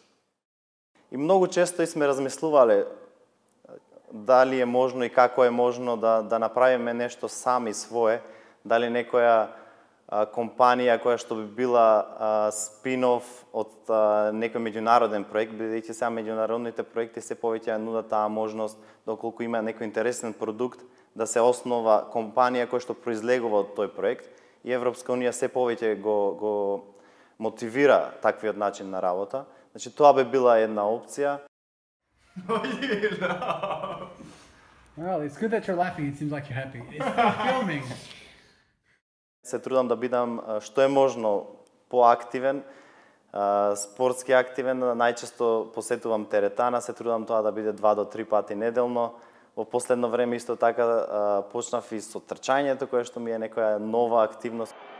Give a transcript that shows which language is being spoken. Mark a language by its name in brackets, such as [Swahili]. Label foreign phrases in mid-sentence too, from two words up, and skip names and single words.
[Macedonian] И многу често сме размислувале дали е можно и како е можно да направиме нешто сами свое, дали некоја компанија која што би била спин-оф од некој меѓународен проект, бидејќи сега меѓународните проекти се повеќе нудат таа можност, доколку има некој интересен продукт, да се основа компанија која што произлегува од тој проект, и Европска унија се повеќе го мотивира таквиот начин на работа. Значи тоа би била една опција. [English] Well, it's good that you're laughing. It seems like you're happy. It's for filming. [Macedonian] Се трудам да бидам што е можно поактивен, спортски активен, најчесто посетувам теретана, се трудам тоа да биде 2 до 3 пати неделно. Во последно време исто така почнав и со трчањето, кое што ми е некоја нова активност.